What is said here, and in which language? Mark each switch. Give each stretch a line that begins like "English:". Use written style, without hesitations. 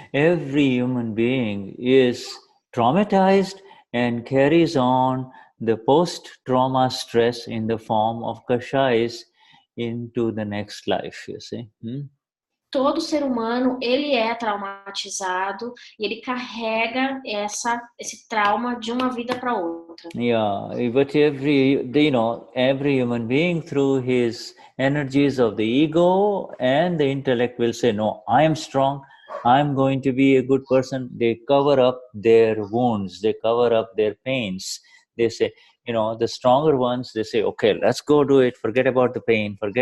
English: Every human being is traumatized and carries on the post-trauma stress in the form of kashais into the next life, you see?
Portuguese: Todo ser humano, ele é traumatizado e ele carrega esse trauma de uma vida para outra.
English: But every human being, through his energies of the ego and the intellect, will say, no, I am strong, I'm going to be a good person. They cover up their wounds, they cover up their pains. They say, the stronger ones, they say, okay, let's go do it, forget about the pain.